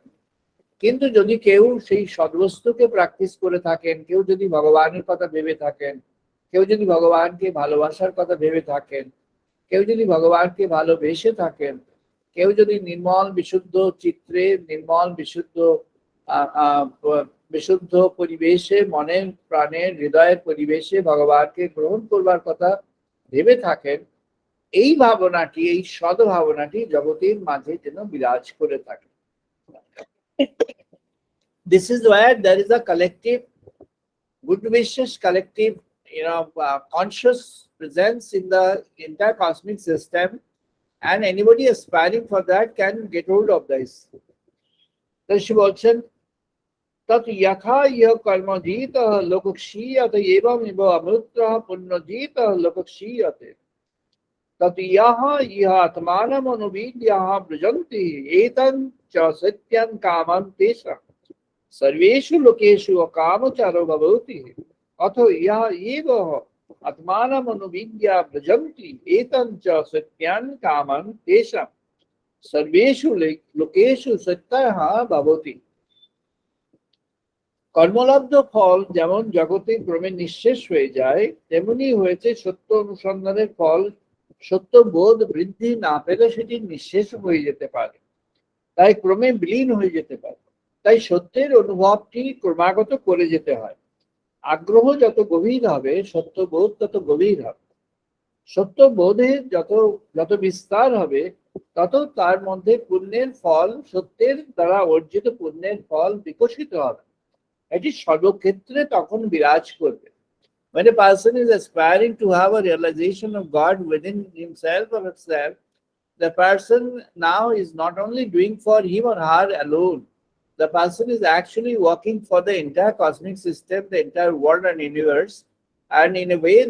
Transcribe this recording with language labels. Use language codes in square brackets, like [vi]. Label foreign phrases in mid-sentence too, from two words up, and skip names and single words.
[bn] কিন্তু যদি কেউ সেই সদ্বস্তুকে প্র্যাকটিস করে থাকেন, কেউ যদি ভগবানের কথা ভেবে থাকেন, কেউ যদি ভগবানকে ভালোবাসার কথা ভেবে থাকেন, কেউ যদি ভগবানকে ভালোবেসে থাকেন, কেউ যদি নির্মল বিশুদ্ধ চিত্রে, নির্মল বিশুদ্ধ পরিবেশে, মনের প্রাণের হৃদয়ের পরিবেশে ভগবানকে গ্রহণ করবার কথা ভেবে থাকেন, এই ভাবনাটি, এই সদ্ভাবনাটি জগতের মাঝে যেন বিরাজ করে থাকে। [en] This is where there is a collective good wishes, collective conscious presence in the entire cosmic system, and anybody aspiring for that can get hold of this. [sa] She বলছেন, তৎ যথা ইহ কর্মজিত লোকক্ষীয়তে এবং ইব অমৃতঃ পুণ্যজিত লোকক্ষীয়তে তৎ ইহ ইহ আত্মানমনুবিদ্যাহ ব্রজন্তি এতং চ সত্যং কামং তেষাং সর্বেষু লোকেষু অকামচারো ভবতি অথ ইহ এব আত্মানমনুবিদ্যা ব্রজন্তি এতং চ সত্যং কামং তেষাং সর্বেষু লোকেষু সত্যঃ ভবতি। [bn] কর্মলব্ধ ফল যেমন জগতে ক্রমে নিঃশেষ হয়ে যায়, তেমনি হয়েছে সত্য অনুসন্ধানের ফল সত্য বোধ বৃদ্ধি না পেলে সেটি নিঃশেষ হয়ে যেতে পারে, তাই ক্রমে বিলীন হয়ে যেতে পারে। তাই সত্যের অনুভবটি ক্রমাগত করে যেতে হয়। আগ্রহ যত গভীর হবে, সত্যবোধ তত গভীর হবে। সত্যবোধের যত বিস্তার হবে, তত তার মধ্যে পুণ্যের ফল, সত্যের দ্বারা অর্জিত পুণ্যের ফল বিকশিত হবে, এটি সর্বক্ষেত্রে তখন বিরাজ করবে। [en] When a person is aspiring to have a realization of God within himself or herself, the person now is not only doing for him or her alone, the person is actually working for the entire cosmic system, the entire world and universe, and in a way